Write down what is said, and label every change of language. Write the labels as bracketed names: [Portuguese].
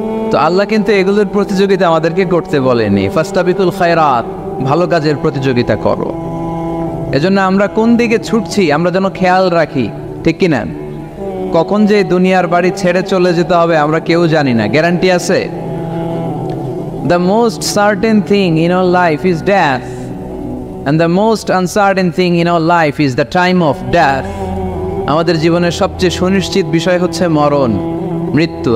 [Bangla] তো আল্লাহ কিন্তু এগুলোর প্রতিযোগিতা আমাদেরকে করতে বলেনি। [Arabic] ফাস্তাবিকুল খায়রাত, [Bangla] ভালো কাজের প্রতিযোগিতা করো। এজন্য আমরা কোন দিকে ছুটছি আমরা যেন খেয়াল রাখি, ঠিক কিনা? কখন যে দুনিয়ার বাড়ি ছেড়ে চলে যেতে হবে আমরা কেউ জানি না, গ্যারান্টি আছে? [English] The most certain thing in our life is death, and the most uncertain thing in our life is the time of death. [Bangla] আমাদের জীবনের সবচেয়ে সুনিশ্চিত বিষয় হচ্ছে মরণ, মৃত্যু।